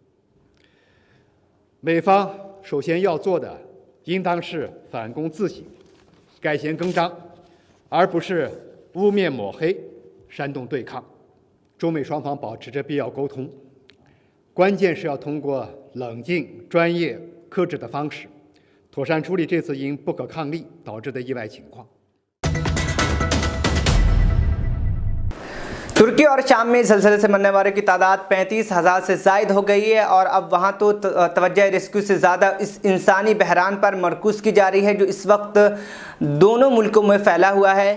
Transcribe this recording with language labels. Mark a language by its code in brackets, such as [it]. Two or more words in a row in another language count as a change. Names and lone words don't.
[zh] 美方首先要做的，应当是反躬自省，改弦更张，而不是污蔑抹黑、煽动对抗。中美双方保持着必要沟通，关键是要通过冷静、专业、克制的方式，妥善处理这次因不可抗力导致的意外情况。 [ur] ترکی اور شام میں زلزلے سے مرنے والوں کی تعداد 35,000 سے زائد ہو گئی ہے اور اب وہاں تو توجہ ریسکیو سے زیادہ اس انسانی بحران پر مرکوز کی جا رہی ہے جو اس وقت دونوں ملکوں میں پھیلا ہوا ہے۔